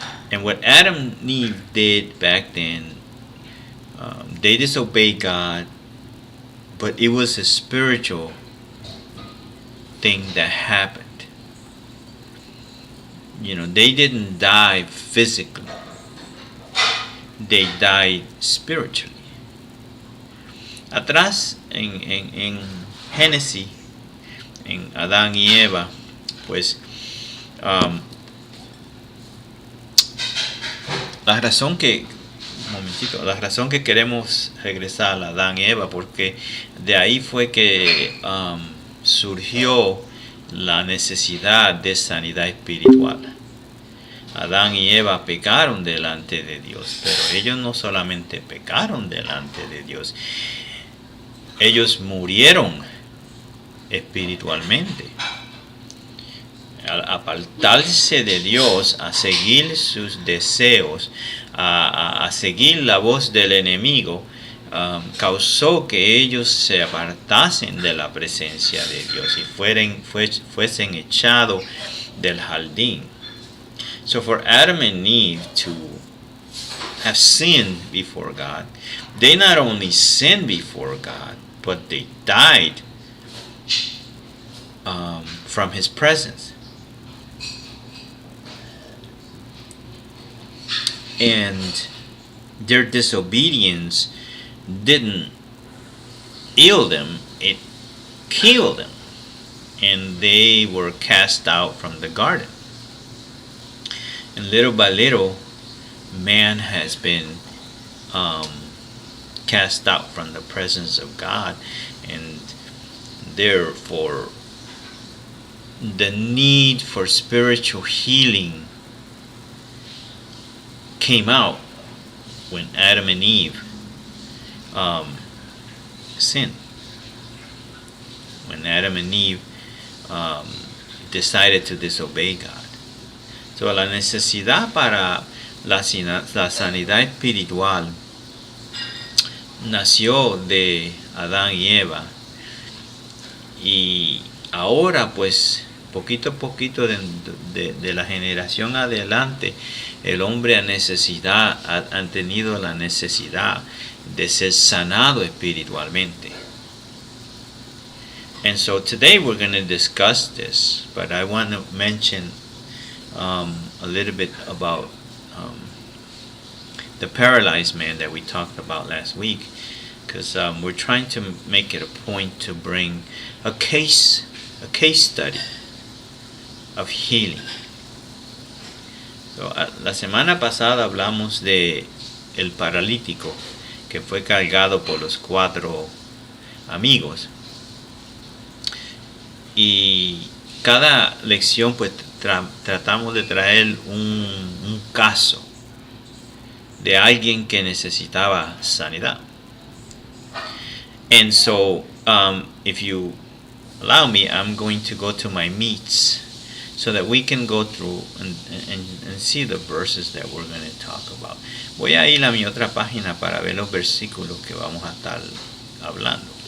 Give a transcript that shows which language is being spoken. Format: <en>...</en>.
<en>And what Adam and Eve did back then, they disobeyed God, but it was a spiritual thing that happened. They didn't die physically. They died spiritually.</en> <es>Atrás en Génesis, en Adán y Eva, pues la razón que queremos regresar a Adán y Eva, porque de ahí fue que surgió la necesidad de sanidad espiritual. Adán y Eva pecaron delante de Dios, pero ellos no solamente pecaron delante de Dios, ellos murieron espiritualmente. Al apartarse de Dios, a seguir sus deseos, a seguir la voz del enemigo, causó que ellos se apartasen de la presencia de Dios y fuesen echados del jardín.</es> <en>So for Adam and Eve to have sinned before God, they not only sinned before God, but they died from His presence. And their disobedience didn't heal them, it killed them. And they were cast out from the garden. And little by little, man has been cast out from the presence of God, and therefore the need for spiritual healing came out when Adam and Eve sinned. When Adam and Eve decided to disobey God.</en> <es>So la necesidad para la sanidad espiritual nació de Adán y Eva, y ahora pues poquito a poquito de la generación adelante el hombre ha tenido la necesidad de ser sanado espiritualmente.</es> <en>And so today we're going to discuss this, but I want to mention a little bit about the paralyzed man that we talked about last week, because we're trying to make it a point to bring a case study of healing.</en> <es>So, la semana pasada hablamos de el paralítico que fue cargado por los 4 amigos, y cada lección pues tratamos de traer un caso de alguien que necesitaba sanidad.</es> <en>And so if you allow me, I'm going to go to my meats so that we can go through and see the verses that we're going to talk about.</en> <es>Voy a ir a mi otra página para ver los versículos que vamos a estar hablando.</es>